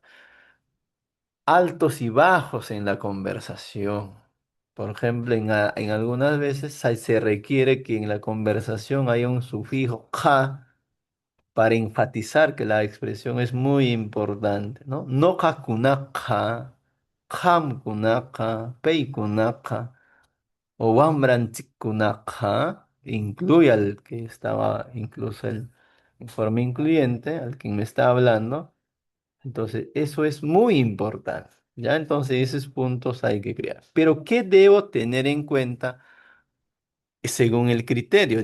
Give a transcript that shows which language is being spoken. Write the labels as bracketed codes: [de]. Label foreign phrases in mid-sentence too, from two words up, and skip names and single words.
[es] Altos y bajos en la conversación. Por ejemplo, en algunas veces se requiere que en la conversación haya un sufijo ja para enfatizar que la expresión es muy importante, ¿no? [qu] No kunaka, ham kunaka, pei kunaka. [es] O Wambranchikunaqa incluye al que estaba incluso en forma incluyente, al que me está hablando. Entonces, eso es muy importante. ¿Ya? Entonces, esos puntos hay que crear. Pero, ¿qué debo tener en cuenta según el criterio?